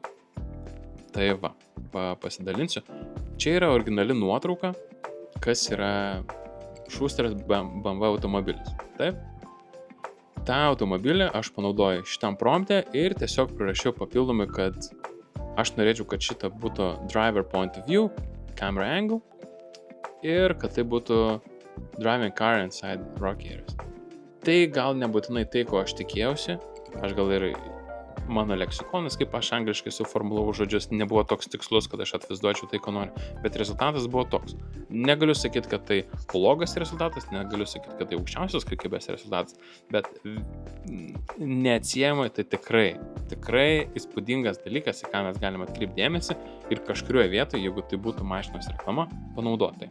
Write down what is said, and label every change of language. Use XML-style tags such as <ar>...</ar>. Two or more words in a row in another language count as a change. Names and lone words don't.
<lt>Tai va, pasidalinsiu. Čia yra originali nuotrauka, kas yra Šusteris BMW automobilis. Taip? tą automobilį aš panaudoju šitam prompte ir tiesiog prirašiau papildomai, kad aš norėčiau, kad šita būtų</lt> <en>driver point of view, camera angle</en> <lt>ir kad tai būtų</lt> <en>driving car inside rocky areas.</en> <lt>Tai gal nebūtinai tai, ko aš tikėjausi, aš gal ir mano leksikonas, kaip aš angliškai suformulavau žodžius, nebuvo toks tikslus, kad aš atvaizduočiau tai, ko noriu, bet rezultatas buvo toks. Negaliu sakyti, kad tai blogas rezultatas, negaliu sakyti, kad tai aukščiausios kokybės rezultatas, bet neatsiejamai tai tikrai įspūdingas dalykas, į ką mes galime atkreipti dėmesį ir kažkurioje vietoje, jeigu tai būtų mašinos reklama, panaudoti.</lt>